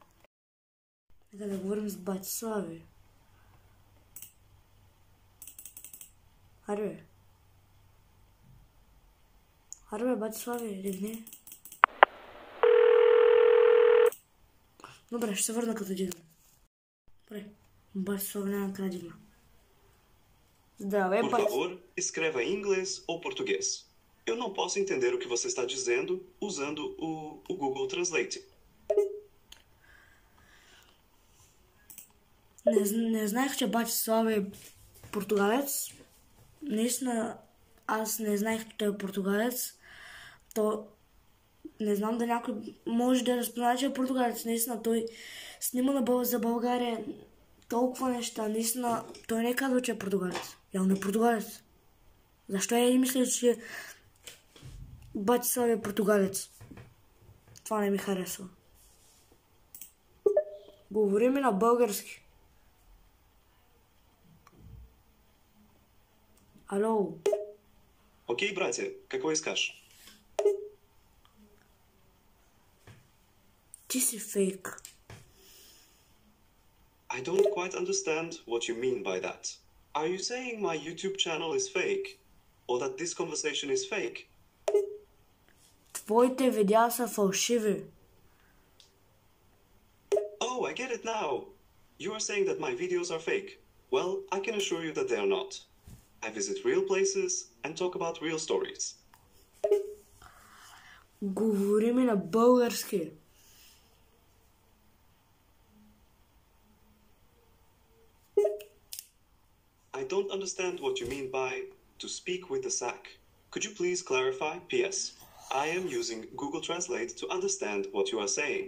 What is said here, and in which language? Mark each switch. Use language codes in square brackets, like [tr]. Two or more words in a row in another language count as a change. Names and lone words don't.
[bg] Арбе, бати Слави, ревни. Добре, ще се върна като дигна. Добре, бати Слави няма къде дигна. Здравей, [pt] Por favor, escreva em inglês ou português. Eu não posso entender o que você está dizendo usando o Google Translate. [bg] Не знаех, че бати Слави е португалец. Наистина, аз не знаех, че той е португалец. То не знам да някой може да разпознае, че е португалец. Наистина, той снима за България толкова неща. Наистина, той не е казал, че е португалец. Явно е португалец. Защо я и мисля, че бати Слави е португалец? Това не ми харесва. Говорим на български. Алло. Окей, братья, какво искаш? Ти си фейк. [en] I don't quite understand what you mean by that. Are you saying my YouTube channel is fake? Or that this conversation is fake? [bg] Твоите видеа са фалшиви. [en] Oh, I get it now. You are saying that my videos are fake. Well, I can assure you that they are not. I visit real places and talk about real stories. [bg] Говори ми на български. [en] I don't understand what you mean by to speak with the sack. Could you please clarify? P.S. I am using Google Translate to understand what you are saying.